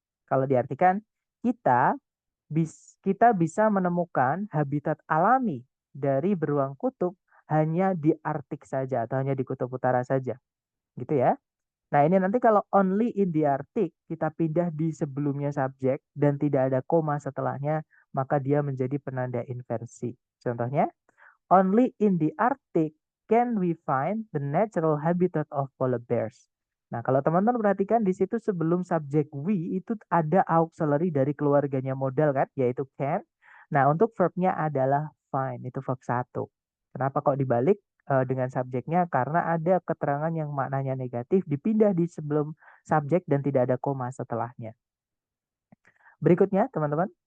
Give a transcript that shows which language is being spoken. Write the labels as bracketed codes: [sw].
[id] Kalau diartikan, kita kita bisa menemukan habitat alami dari beruang kutub hanya di Arktik saja atau hanya di kutub utara saja. Gitu ya. Nah, ini nanti kalau [en] only in the Arctic, [id] kita pindah di sebelumnya subjek dan tidak ada koma setelahnya, maka dia menjadi penanda inversi. Contohnya, [en] only in the Arctic can we find the natural habitat of polar bears. [id] Nah, kalau teman-teman perhatikan di situ sebelum subjek we itu ada auxiliary dari keluarganya modal kan, yaitu can. Nah, untuk verbnya adalah find, itu verb 1. Kenapa kok dibalik dengan subjeknya? Karena ada keterangan yang maknanya negatif dipindah di sebelum subjek dan tidak ada koma setelahnya. Berikutnya, teman-teman.